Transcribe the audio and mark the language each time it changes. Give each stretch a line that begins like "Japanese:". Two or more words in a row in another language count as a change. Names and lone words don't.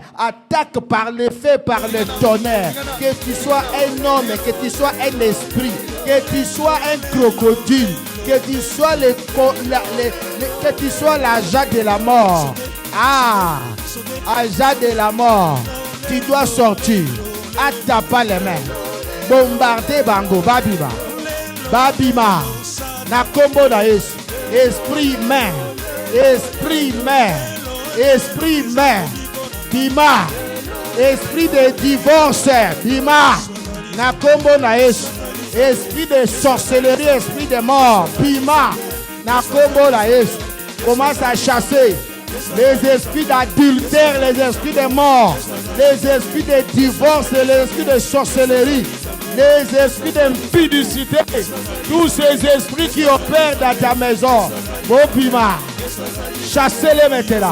French: Attaque par le feu, par le tonnerre. Que tu sois un homme, que tu sois un esprit, que tu sois un crocodile, que tu sois que tu sois l'agent de la mort. Ah, agent de la mort. Tu dois sortir. Attaque les mains.
Lingala: Bombarder bango babima babima na kombo na Yesu.
French: Esprit main, esprit main, esprit main, bima, esprit de divorce,
Lingala: bima na kombo na Yesu.
French: Esprit de sorcellerie, esprit de mort,
Lingala: bima na kombo na Yesu.
French: Commence à chasser les esprits d'adultère, les esprits de mort, les esprits de divorce, les esprits de sorcellerie, les esprits d'impudicité, tous ces esprits qui opèrent dans ta maison. Bobima, chassez-les maintenant.